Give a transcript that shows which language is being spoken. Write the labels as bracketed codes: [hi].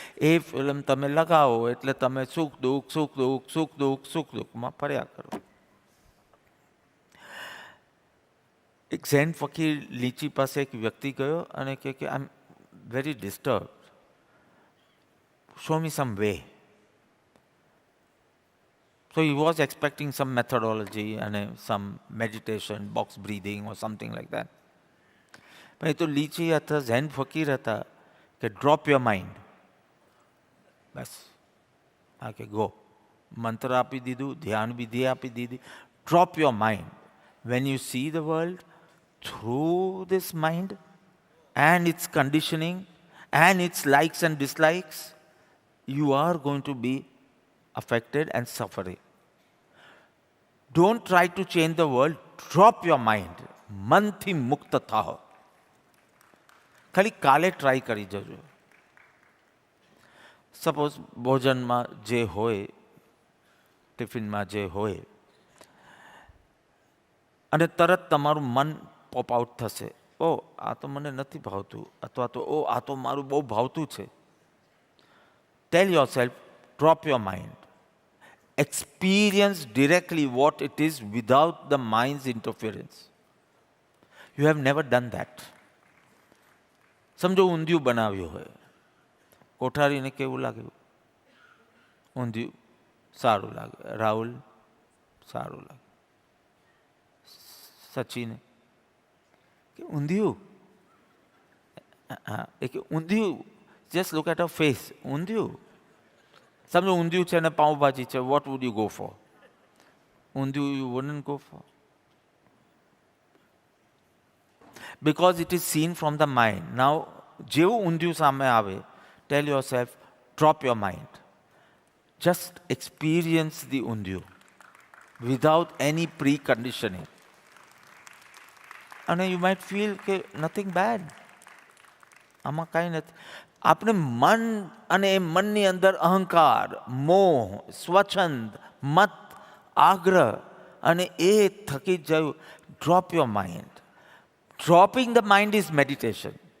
[gu] એ film તમે લગાવો એટલે તમે સુખ દુઃખમાં ફર્યા કરો. એક ઝેન ફકીર લીચી પાસે એક વ્યક્તિ ગયો અને કહે કે [en] I am very disturb, show me some way. So he was expecting some methodology and some meditation, box breathing or something like that. [gu] પણ એ તો લીચી હતા, ઝેન ફકીર હતા કે [en] Drop your mind. [gu] બસ હા કે ગો, મંત્ર આપી દીધું, ધ્યાન વિધિ આપી દીધી. [en] Drop your mind. When you see the world through this mind and its conditioning and its likes and dislikes, you are going to be affected and suffering. Don't try to change the world. Drop your mind. [gu] મનથી મુક્ત થાઓ. ખાલી કાલે try કરી જજો. Suppose ભોજનમાં જે હોય, ટિફિનમાં જે હોય, અને તરત તમારું મન પોપ આઉટ થશે, ઓ આ તો મને નથી ભાવતું, અથવા તો ઓ આ તો મારું બહુ ભાવતું છે. [en] Tell yourself, drop your mind. Experience directly what it is without the mind's interference. You have never done that. [gu] સમજો ઊંધિયું બનાવ્યું હોય, કોઠારીને કેવું લાગ્યું? ઊંધિયું સારું લાગે. રાહુલ સારું લાગે. સચિન કે ઊંધિયું, હા એ કે ઊંધિયું, [en] Just look at a face. [gu] ઊંધિયું સમજો ઊંધિયું છે અને પાઉંભાજી છે, [en] What would you go for? [gu] Undhiyu [en] You wouldn't go for, because it is seen from the mind. Now [gu] જેવું ઊંધિયું સામે આવે, [en] tell yourself, drop your mind. Just experience the undhiyu without any preconditioning. અને you might feel કે nothing bad. [gu] આમાં કાંઈ નથી. આપણે મન અને એ મનની અંદર અહંકાર, મોહ, સ્વચ્છંદ, મત, આગ્રહ અને એ થકી જયું. [en] Drop your mind. Dropping the mind is meditation.